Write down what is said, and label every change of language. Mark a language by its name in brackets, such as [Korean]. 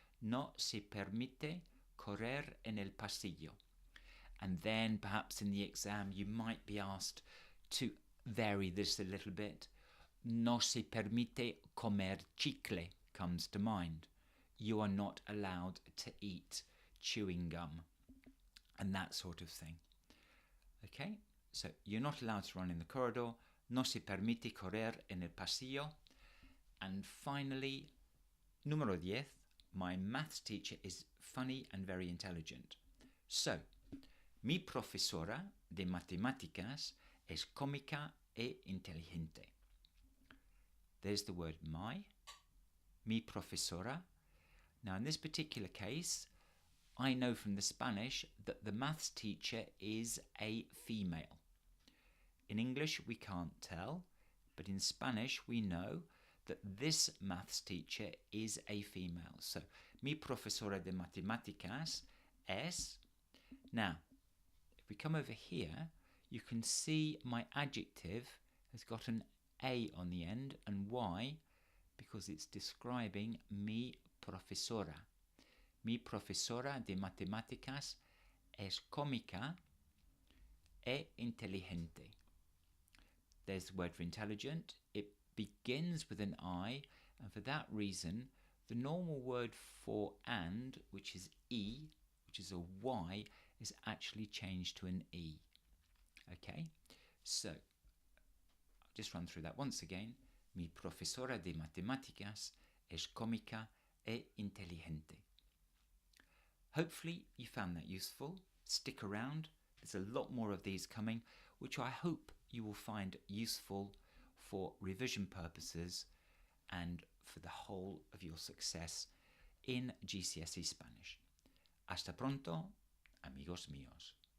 [Spanish] No se permite correr en el pasillo. [English] And then perhaps in the exam you might be asked to vary this a little bit. [Spanish] No se permite comer chicle [English] comes to mind. You are not allowed to eat chewing gum and that sort of thing. Okay, so you're not allowed to run in the corridor. [Spanish] No se permite correr en el pasillo. [English] And finally, número 10, my maths teacher is funny and very intelligent. [Spanish] So, mi profesora de matemáticas es cómica e inteligente. [English] There's the word my, [Spanish] mi profesora. [English] Now in this particular case, I know from the Spanish that the maths teacher is a female. In English we can't tell, but in Spanish we know that this maths teacher is a female. [Spanish] So, mi profesora de matemáticas es. [English] Now, if we come over here, you can see my adjective has got an A on the end, and why? Because it's describing [Spanish] mi profesora. Mi profesora de matemáticas es cómica e inteligente. [English] There's the word for intelligent. It begins with an I, and for that reason, the normal word for and, which is E, which is a Y, is actually changed to an E. Okay, so I'll just run through that once again. [Spanish] Mi profesora de matemáticas es cómica e inteligente. [English] Hopefully you found that useful. Stick around. There's a lot more of these coming, which I hope you will find useful for revision purposes and for the whole of your success in GCSE Spanish. [Spanish] Hasta pronto, amigos míos.